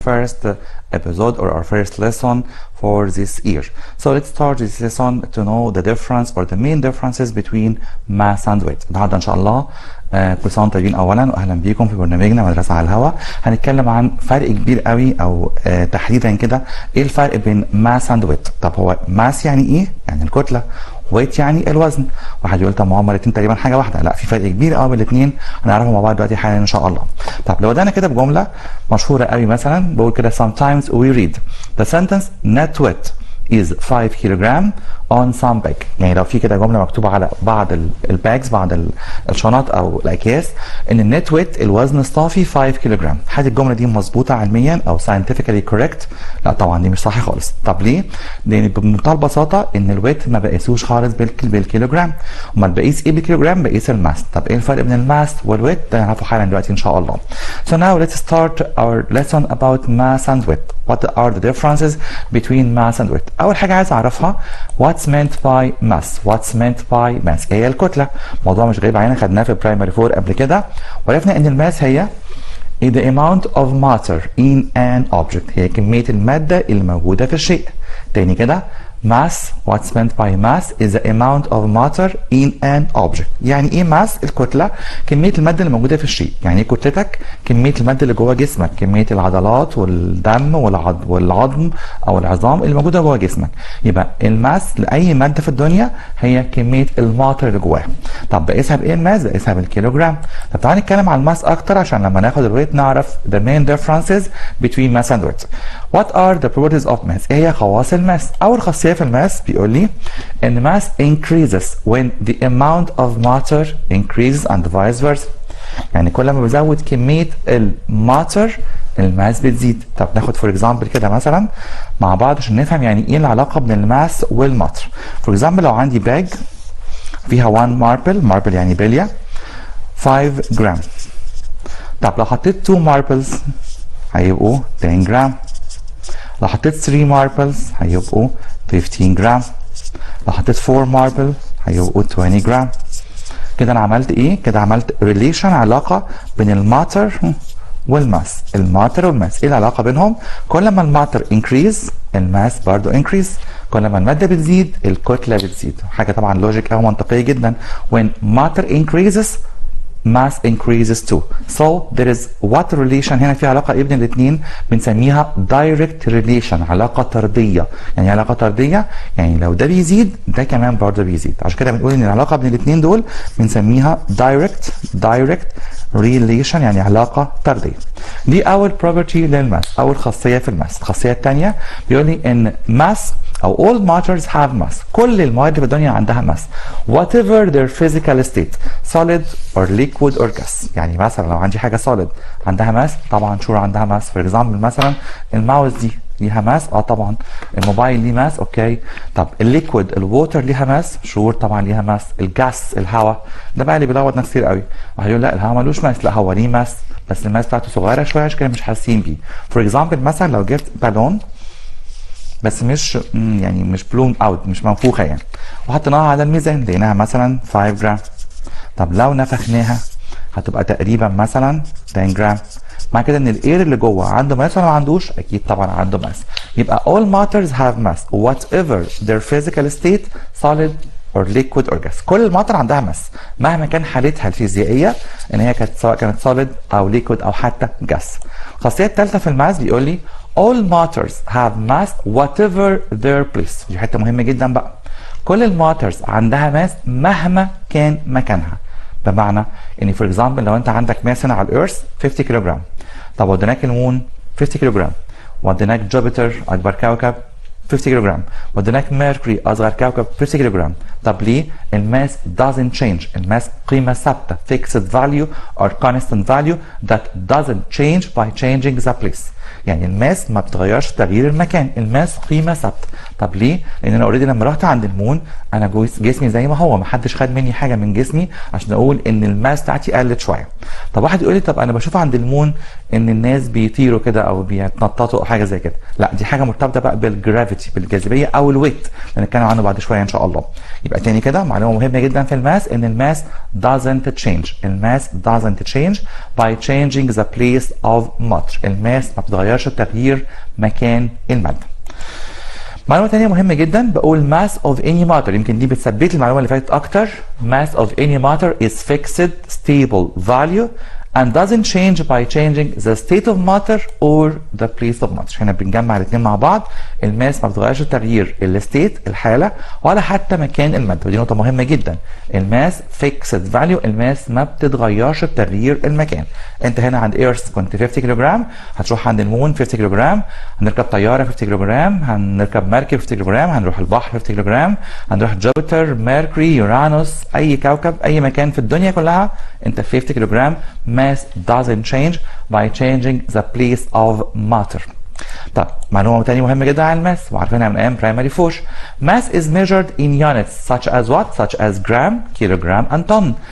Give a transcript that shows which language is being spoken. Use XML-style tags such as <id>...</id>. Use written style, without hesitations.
<en>first episode or our first lesson for this year. So let's start this lesson to know the difference or the main differences between Maes and Weight.</en> <ar>النهارده ان شاء الله كل سنه وانتم طيبين اولا، واهلا بيكم في برنامجنا مدرسه على الهواء. هنتكلم عن فرق كبير قوي او تحديدا كده ايه الفرق بين Maes and Weight. طب هو Maes يعني ايه؟ يعني الكتله. ويت يعني الوزن. واحد يقول طب ما هما الاثنين تقريبا حاجه واحده، لا في فرق كبير قوي بين الاثنين هنعرفه مع بعض دلوقتي حالا ان شاء الله. طب لو بدانا كده بجمله مشهوره قوي مثلا بقول كده</ar> <en>sometimes we read the sentence net weight is 5 kilogram on some bag.</en> <ar>يعني لو في كده جمله مكتوبه على بعض الباجز، بعض الشنط او الاكياس، ان النت ويت الوزن الصافي 5 كيلوغرام. هل الجمله دي مظبوطه علميا او</ar> <en>scientifically correct؟</en> <ar>لا طبعا دي مش صح خالص. طب ليه؟ لان بمنتهى البساطه ان الويت ما بقيسوش خالص بالكيلوغرام. امال بقيس ايه بالكيلوغرام؟ بقيس الماس. طب ايه الفرق بين الماس والويت؟ ده هنعرفه حالا دلوقتي ان شاء الله.</ar> <en>So now let's start our lesson about mass and weight. What are the differences between mass and weight؟</en> <ar>اول حاجه عايز اعرفها</ar> <en>what's meant by mass. What's meant by mass</en> <ar>هي الكتله. موضوع مش غريب علينا، خدناه في برايمري 4 قبل كده، وعرفنا ان الماس هي the amount of matter in an object. هي كميه الماده اللي موجوده في الشيء. تاني كده</ar> <en>mass what's meant by mass is the amount of matter in an object.</en> <ar>يعني ايه mass؟ الكتله كميه الماده اللي موجوده في الشيء. يعني ايه كتلتك؟ كميه الماده اللي جوه جسمك، كميه العضلات والدم والعظم او العظام اللي موجوده جوه جسمك. يبقى الماس لاي ماده في الدنيا هي كميه الماتر اللي جواها. طب بقيسها بايه الماس؟ بقيسها بالكيلوجرام. طب تعالى نتكلم عن الماس اكتر عشان لما ناخد الويت نعرف</ar> <en>the main differences between mass and weight. What are the properties of mass؟</en> <ar>ايه هي خواص الماس؟ اول خاصيه في الماس بيقول لي ان</ar> <en>mass increases when the amount of matter increases and vice versa.</en> <ar>يعني كل ما بزود كميه الماتر الماس بتزيد. طب ناخد فور اكزامبل كده مثلا مع بعض عشان نفهم يعني ايه العلاقه بين الماس والماتر. فور اكزامبل لو عندي باج فيها 1 ماربل يعني بليه 5 جرام. طب لو حطيت 2 ماربلز هيبقوا 10 جرام. لو حطيت 3 ماربلز هيبقوا 15 جرام. لو حطيت 4 ماربل هيبقوا 20 جرام. كده انا عملت ايه؟ كده عملت ريليشن، علاقه بين الماتر والماس. الماتر والماس ايه العلاقه بينهم؟ كل ما الماتر انكريز الماس برضو انكريز. كل ما الماده بتزيد الكتله بتزيد. حاجه طبعا لوجيك او منطقيه جدا.</ar> <en>when matter increases mass increases too. So there is what relation</en> <ar>هنا في علاقه بين الاثنين بنسميها direct relation، علاقه طرديه. يعني علاقه طرديه يعني لو ده بيزيد ده كمان برضه بيزيد. عشان كده بنقول ان العلاقه بين الاثنين دول بنسميها direct relation، يعني علاقه طرديه. دي اول property للماس، اول خاصيه في الماس. الخاصيه الثانيه بيقول لي ان mass او</ar> <en>all matters have mass.</en> <ar>كل المواد في الدنيا عندها mass</ar> <en>whatever their physical state solid or liquid or gas.</en> <ar>يعني مثلا لو عندي حاجه solid عندها mass، طبعا شور عندها mass. for example مثلا الماوس دي ليها ماس، طبعا. الموبايل ليه ماس، اوكي. طب الليكويد الووتر ليها ماس، شور طبعا ليها ماس. الجاس الهواء ده بقى اللي بيلخبط ناس كتير قوي. واحد يقول لا الهواء ملوش ماس، لا هو ليه ماس بس الماس بتاعته صغيره شويه عشان كده مش حاسين بيه. فور اكزامبل مثلا لو جبت بالون بس مش يعني مش بلون اوت، مش منفوخه يعني، وحطيناها على الميزان لقيناها مثلا 5 جرام. طب لو نفخناها هتبقى تقريبا مثلا 10 جرام. مع كده ان الاير اللي جوه عنده ماس ولا ما عندوش؟ اكيد طبعا عنده ماس.</ar> <en>يبقى all matters have mass whatever their physical state solid or liquid or gas.</en> <ar>كل الماتر عندها ماس مهما كان حالتها الفيزيائيه، ان هي كانت سواء كانت solid او liquid او حتى gas. الخاصيه الثالثه في الماس بيقول لي</ar> <en>all matters have mass whatever their place.</en> <ar>دي حته مهمه جدا بقى. كل الماترز عندها ماس مهما كان مكانها. بمعنى ان فور اكزامبل لو انت عندك ماس هنا على الارث 50 كيلو جرام، طب وديناك المون 50 كيلو جرام، وديناك جوبيتر اكبر كوكب 50 كيلو جرام، وديناك ميركوري اصغر كوكب 50 كيلو جرام. طب ليه؟ الماس</ar> <en>doesn't change.</en> <ar>الماس قيمه ثابته</ar> <en>fixed value or constant value that doesn't change by changing the place.</en> <ar>يعني الماس ما بتغيرش تغيير المكان، الماس قيمه ثابته. طب ليه؟ لان انا اوريدي لما رحت عند المون انا جسمي زي ما هو، ما حدش خد مني حاجه من جسمي عشان اقول ان الماس بتاعتي قلت شويه. طب واحد يقول لي طب انا بشوف عند المون ان الناس بيطيروا كده او بيتنططوا او حاجه زي كده. لا دي حاجه مرتبطه بقى بالجرافيتي، بالجاذبيه او الويت اللي هنتكلم عنه بعد شويه ان شاء الله. يبقى تاني كده معلومه مهمه جدا في الماس ان الماس</ar> <en>doesn't change. الماس doesn't change by changing the place of matter.</en> <ar>الماس ما بتتغيرش بتغيير مكان المادة. معلومة تانية مهمة جدا، بقول</ar> <en>mass of any matter،</en> <ar>يمكن دي بتثبت المعلومة اللي فاتت أكتر.</ar> <en>mass of any matter is fixed stable value and doesn't change by changing the state of matter or the place of matter.</en> <ar>هنا بنجمع الاثنين مع بعض، الماس ما بتغيرش تغيير الستيت الحالة ولا حتى مكان المادة، ودي نقطة مهمة جدا. الماس</ar> <en>fixed value،</en> <ar>الماس ما بتتغيرش بتغيير المكان. انت هنا عند ايرث كنت 50 كيلو جرام، هتروح عند المون 50 كيلو جرام، هنركب طيارة 50 كيلو جرام، هنركب مركب 50 كيلو جرام، هنروح البحر 50 كيلو جرام، هنروح جوبيتر، ميركوري، يورانوس، اي كوكب، اي مكان في الدنيا كلها انت 50 كيلو جرام.</ar> <en>mass doesn't change by changing the place of matter.</en> <ar>طب معلومة تانية مهمة جدا عن الماس وعارفينها من ايام primary 4.</ar> <en>mass is measured in units such as what? such as gram, kilogram and ton.</en>